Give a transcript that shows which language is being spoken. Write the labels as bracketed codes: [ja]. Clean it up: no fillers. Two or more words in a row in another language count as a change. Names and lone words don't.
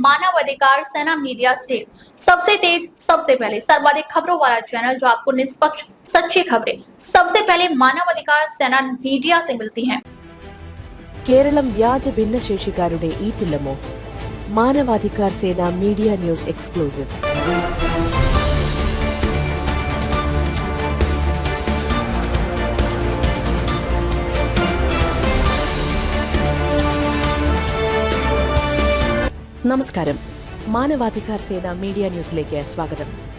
[hi] मानव अधिकार सेना मीडिया से सबसे तेज, सबसे पहले सर्वाधिक खबरों वाला चैनल जो आपको निष्पक्ष सच्ची खबरें सबसे पहले मानव अधिकार सेना मीडिया से मिलती हैं। [ml] കേരളം വ്യാജ ഭിന്നശേഷിക്കാരുടെ ഈറ്റില്ലമോ? മാനവാധികാർ സേന മീഡിയ [en] news exclusive. [ml] നമസ്കാരം, മാനവാധികാർ സേന മീഡിയ ന്യൂസിലേക്ക് സ്വാഗതം.